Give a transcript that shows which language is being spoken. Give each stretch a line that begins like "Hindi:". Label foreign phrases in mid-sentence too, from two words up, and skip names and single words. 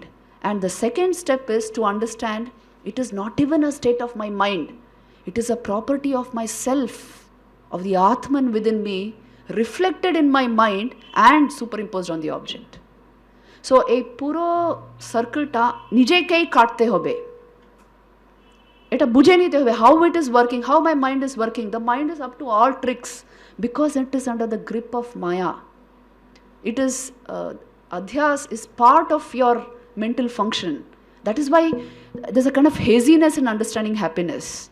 English: And the second step is to understand it is not even a state of my mind. It is a property of myself, of the Atman within me, reflected in my mind and superimposed on the object.
Bangla: সো এ পুরো সার্কেল টা নিজেকেই কাটতে হবে. এটা বুঝে নিতে হবে
English: how it is working, how my mind is working. The mind is up to all tricks because it is under the grip of Maya. It is adhyas is part of your mental function. That is why there's a kind of haziness in understanding happiness.